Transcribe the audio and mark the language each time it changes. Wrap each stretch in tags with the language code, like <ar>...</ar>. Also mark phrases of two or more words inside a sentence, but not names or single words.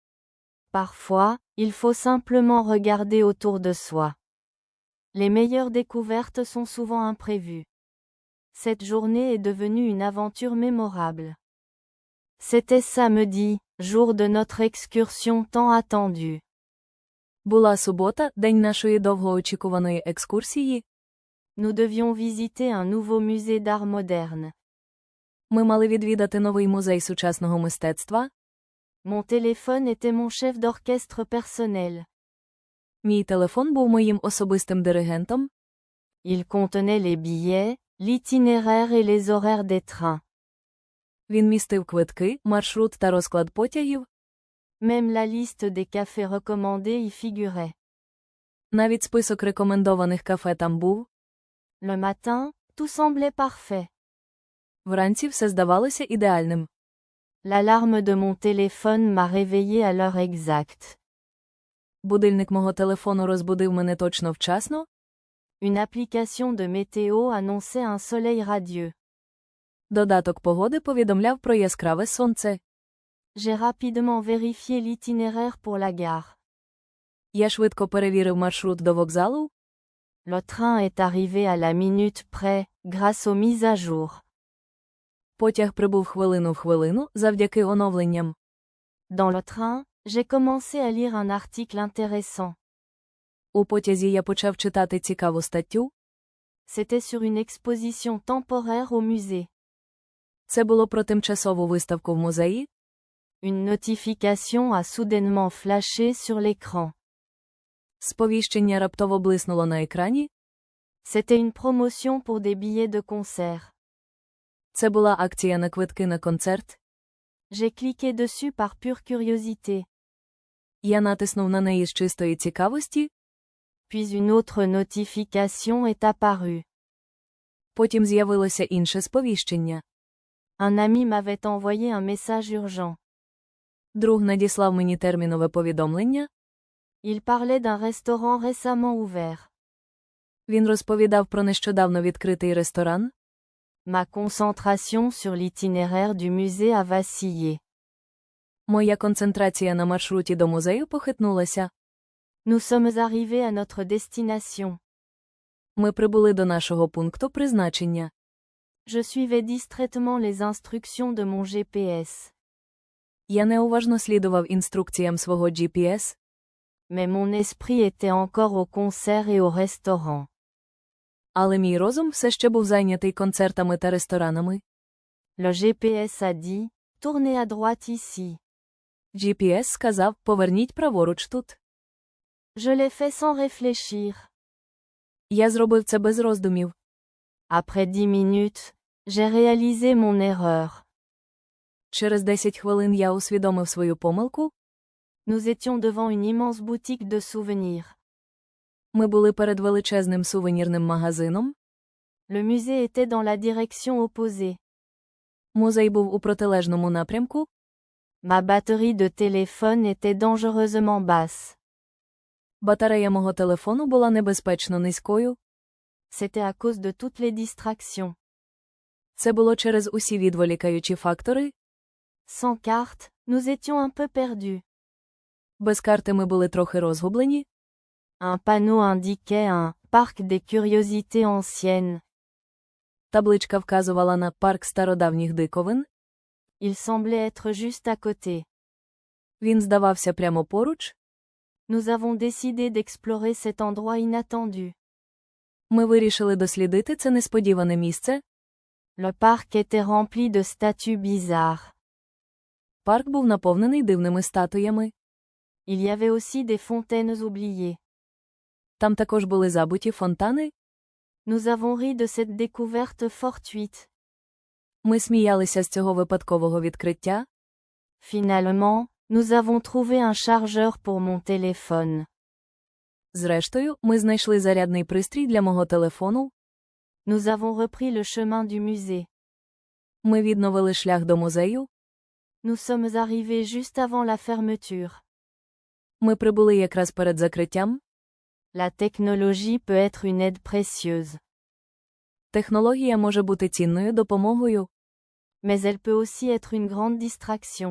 <fr>Parfois, il faut simplement regarder autour de soi. Les meilleures découvertes sont souvent imprévues. Cette journée est devenue une aventure mémorable. C'était samedi, jour de notre excursion tant attendue.</fr> <uk>Була субота, день нашої довгоочікуваної екскурсії.</uk> <fr>Nous devions visiter un nouveau musée d'art moderne.</fr> <uk>Ми мали відвідати новий музей сучасного мистецтва.</uk> <fr>Mon téléphone était mon chef d'orchestre personnel.</fr> <uk>Мій телефон був моїм особистим диригентом.</uk> <fr>Il contenait les billets, l'itinéraire et les horaires des trains.</fr> <uk>Він містив квитки, маршрут та розклад потягів.</uk> <fr>Même la liste des cafés recommandés y figurait.</fr> <uk>Навіть список рекомендованих кафе там був.</uk> <fr>Le matin, tout semblait parfait.</fr> <uk>Вранці все здавалося ідеальним.</uk> <fr>L'alarme de mon téléphone m'a réveillé à l'heure exacte.</fr> <uk>Будильник мого телефону розбудив мене точно вчасно.</uk> <fr>Une application de météo annonçait un soleil radieux.</fr> <uk>Додаток погоди повідомляв про яскраве сонце.</uk> <fr>J'ai rapidement vérifié l'itinéraire pour la gare.</fr> <uk>Я швидко перевірив маршрут до вокзалу.</uk> <fr>Le train est arrivé à la minute près, grâce aux mises à jour.</fr> <uk>Потяг прибув хвилину в хвилину, завдяки оновленням.</uk> <fr>Dans le train, j'ai commencé à lire un article intéressant.</fr> <uk>У потязі я почав читати цікаву статтю.</uk> <fr>C'était sur une exposition temporaire au musée.</fr> <uk>Це було про тимчасову виставку в музеї.</uk> <fr>Une notification a soudainement flashé sur l'écran.</fr> <uk>Сповіщення раптово блиснуло на екрані.</uk> <fr>C'était une promotion pour des billets de concert.</fr> <uk>Це була акція на квитки на концерт.</uk> <fr>J'ai cliqué dessus par pure curiosité.</fr> <uk>Я натиснув на неї з чистої цікавості,</uk> <fr>Puis une autre notification est apparue.</fr> <uk>потім з'явилося інше сповіщення.</uk> <fr>Un ami m'avait envoyé un message urgent.</fr> <uk>Друг надіслав мені термінове повідомлення.</uk> <fr>Il parlait d'un restaurant récemment ouvert.</fr> <uk>Він розповідав про нещодавно відкритий ресторан.</uk> <fr>Ma concentration sur l'itinéraire du musée a vacillé.</fr> <uk>Моя концентрація на маршруті до музею похитнулася.</uk> <fr>Nous sommes arrivés à notre destination.</fr> <uk>Ми прибули до нашого пункту призначення.</uk> <fr>Je suivais distraitement les instructions de mon GPS.</fr> <uk>Я неуважно слідував інструкціям свого GPS,</uk> <fr>Mais mon esprit était encore au concert et au restaurant.</fr> <uk>але мій розум все ще був зайнятий концертами та ресторанами.</uk> <fr>Le GPS a dit, tournez à droite ici.</fr> <uk>GPS сказав, поверніть праворуч тут.</uk> <fr>Je l'ai fait sans réfléchir.</fr> <uk>Я зробив це без роздумів.</uk> <fr>Après 10 minutes, j'ai réalisé mon erreur.</fr> <uk>Через 10 хвилин я усвідомив свою помилку.</uk> <fr>Nous étions devant une immense boutique de souvenirs.</fr> <uk>Ми були перед величезним сувенірним магазином.</uk> <fr>Le musée était dans la direction opposée.</fr> <uk>Музей був у протилежному напрямку.</uk> <fr>Ma batterie de téléphone était dangereusement basse.</fr> <uk>Батарея мого телефону була небезпечно низькою.</uk> <fr>C'était à cause de toutes les distractions.</fr> <uk>Це було через усі відволікаючі фактори.</uk> <fr>Sans carte, nous étions un peu perdus.</fr> <uk>Без карти ми були трохи розгублені.</uk> <fr>Un panneau indiquait un parc des curiosités anciennes.</fr> <uk>Табличка вказувала на парк стародавніх диковин.</uk> <fr>Il semblait être juste à côté.</fr> <uk>Він здавався прямо поруч.</uk> <fr>Nous avons décidé d'explorer cet endroit inattendu.</fr> <uk>Ми вирішили дослідити це несподіване місце.</uk> <fr>Le parc était rempli de statues bizarres.</fr> <uk>Парк був наповнений дивними статуями.</uk> <fr>Il y avait aussi des fontaines oubliées.</fr> <uk>Там також були забуті фонтани.</uk> <fr>Nous avons ri de cette découverte fortuite.</fr> <uk>Ми сміялися з цього випадкового відкриття.</uk> <fr>Finalement, nous avons trouvé un chargeur pour mon téléphone.</fr> <uk>Зрештою, ми знайшли зарядний пристрій для мого телефону.</uk> <fr>Nous avons repris le chemin du musée.</fr> <uk>Ми відновили шлях до музею.</uk> <fr>Nous sommes arrivés juste avant la fermeture.</fr> <uk>Ми прибули якраз перед закриттям.</uk> <fr>La technologie peut être une aide précieuse.</fr> <uk>Технологія може бути цінною допомогою,</uk> <fr>Mais elle peut aussi être une grande distraction.</fr>